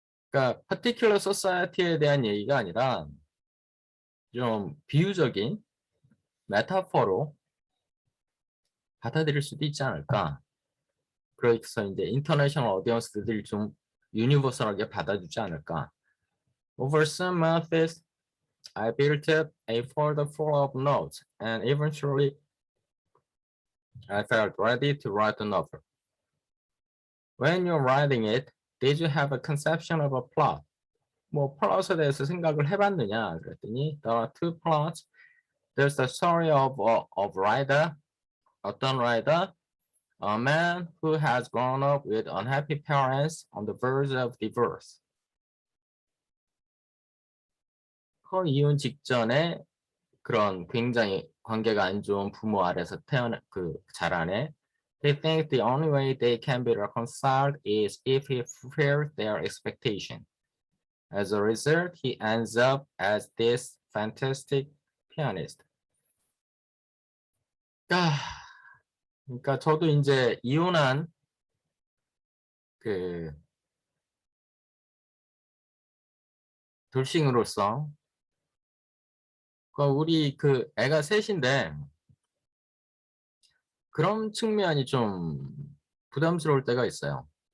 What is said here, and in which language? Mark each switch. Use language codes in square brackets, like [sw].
[ko] 그러니까 [en] particular society [ko] 에 대한 얘기가 아니라 좀 비유적인 메타포로 받아들일 수도 있지 않을까. 그래서 이제 인터내셔널 오디언스들이 좀 유니버설하게 받아주지 않을까. [en] Over some months, I built up a folder full of notes, and eventually, I felt ready to write a novel. When you're writing it, did you have a conception of a plot? [ko] 뭐 플롯에 대해서 생각을 해봤느냐 그랬더니 [en] there are two plots. There's the story of writer, [ko] 어떤 [en] writer, a man who has grown up with unhappy parents on the verge of divorce. [ko] 이혼 직전에 그런 굉장히 관계가 안 좋은 부모 아래서 자라네. [en] They think the only way they can be reconciled is if he fulfills their expectation. As a result, he ends up as this fantastic pianist. [ko] 그러니까 저도 이제 이혼한 그 돌싱으로서 우리 그 애가 셋인데 그런 측면이 좀 부담스러울 때가 있어요.